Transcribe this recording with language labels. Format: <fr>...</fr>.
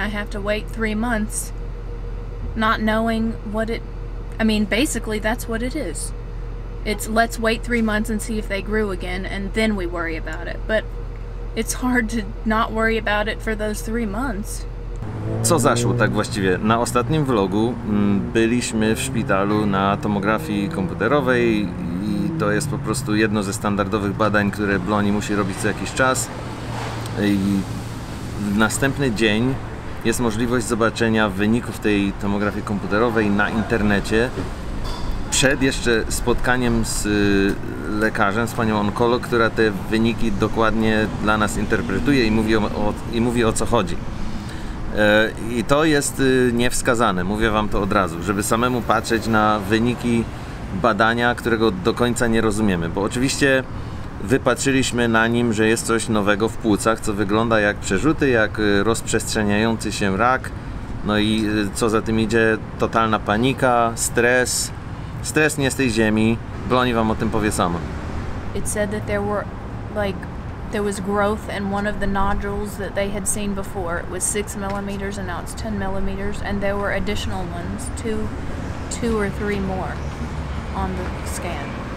<en>I have to wait 3 months not knowing what it... I mean, basically that's what it is. It's let's wait 3 months and see if they grew again, and then we worry about it. But it's hard to not worry about it for those 3 months.</en> <pl>Co zaszło tak właściwie? Na ostatnim vlogu byliśmy w szpitalu na tomografii komputerowej i to jest po prostu jedno ze standardowych badań, które Bloni musi robić co jakiś czas. I w następny dzień jest możliwość zobaczenia wyników tej tomografii komputerowej na internecie przed jeszcze spotkaniem z lekarzem, z panią onkolog, która te wyniki dokładnie dla nas interpretuje i mówi o co chodzi. I to jest niewskazane, mówię wam to od razu, żeby samemu patrzeć na wyniki badania, którego do końca nie rozumiemy, bo oczywiście wypatrzyliśmy na nim, że jest coś nowego w płucach, co wygląda jak przerzuty, jak rozprzestrzeniający się rak, no i co za tym idzie, totalna panika, stres nie z tej ziemi. Bloni wam o tym powie sama.</pl> <en>It said that there was growth in one of the nodules that they had seen before. It was 6 millimeters and now it's 10 millimeters, and there were additional ones, two or three more on the scan.</en>